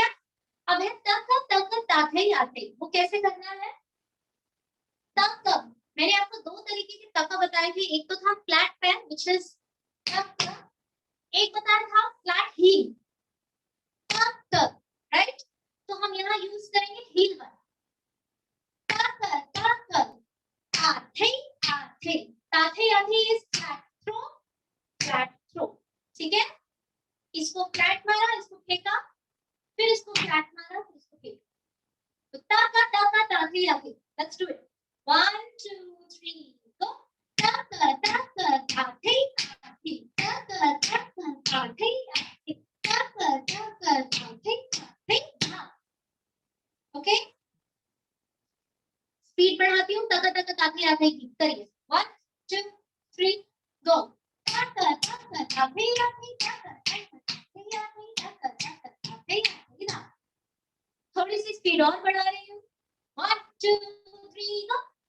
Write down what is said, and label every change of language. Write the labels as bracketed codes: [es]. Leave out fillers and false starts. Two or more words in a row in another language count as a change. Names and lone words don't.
[hi] अब है तक ताथे आते, वो कैसे करना है? तक मैंने आपको दो तरीके के तक बताए थे, एक तो था फ्लैट पैर [en] which is [hi] तक, एक बताया था [en] flat heel, [hi] तक, राइट। तो हम यहाँ यूज करेंगे हील वाला, आथे आथे, ताथे आथे [en] is flat throw, [hi] ठीक है। इसको फ्लैट मारा, इसको फेंका, फिर इसको फ्लैट मारा, फिर इसको फेंका, तो ताका ताथे आथे। [en] let's do it 1 2 3 go, [hi] ताका ताथे आथे, ताका ताथे आथे, ताका ताथे आथे। ओके, स्पीड बढ़ाती हूँ, तक तक ताकि आते की करिए 1 2 3 गो, थोड़ी सी स्पीड और बढ़ा रही हूँ 1 2 3 गो।